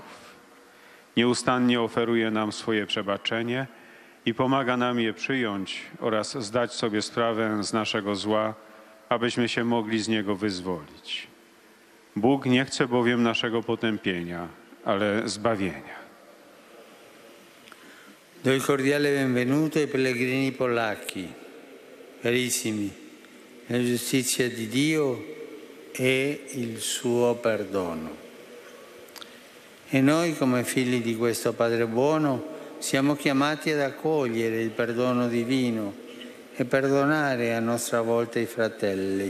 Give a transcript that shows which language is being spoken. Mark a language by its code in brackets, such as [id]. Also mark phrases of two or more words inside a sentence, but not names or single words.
[pl] Nieustannie oferuje nam swoje przebaczenie i pomaga nam je przyjąć oraz zdać sobie sprawę z naszego zła, abyśmy się mogli z niego wyzwolić. Bóg nie chce bowiem naszego potępienia, ale zbawienia. [it] Do il cordiale benvenuto ai pellegrini polacchi, carissimi, la giustizia di Dio e il suo perdono. E noi come figli di questo Padre buono siamo chiamati ad accogliere il perdono divino e perdonare a nostra volta i fratelli.